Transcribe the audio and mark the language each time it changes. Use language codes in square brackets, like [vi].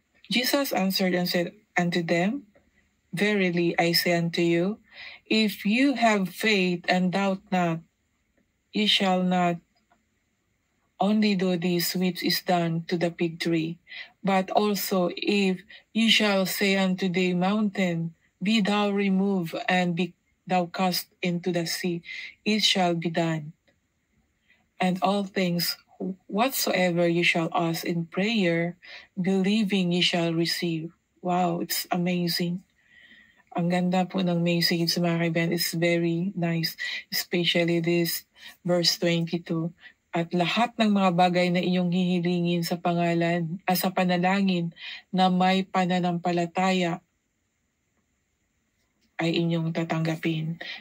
[en] Jesus answered and said unto them, verily I say unto you, if you have faith and doubt not, ye shall not only do this which is done to the fig tree, but also if ye shall say unto the mountain, be thou removed and be thou cast into the sea, it shall be done. And all things whatsoever you shall ask in prayer, believing ye shall receive. Wow, it's amazing. [tl] Ang ganda po ng message, mga kaibigan. [en] It's very nice, especially this verse 22. [tl] At lahat ng mga bagay na inyong hihilingin sa sa panalangin na may pananampalataya ay inyong tatanggapin.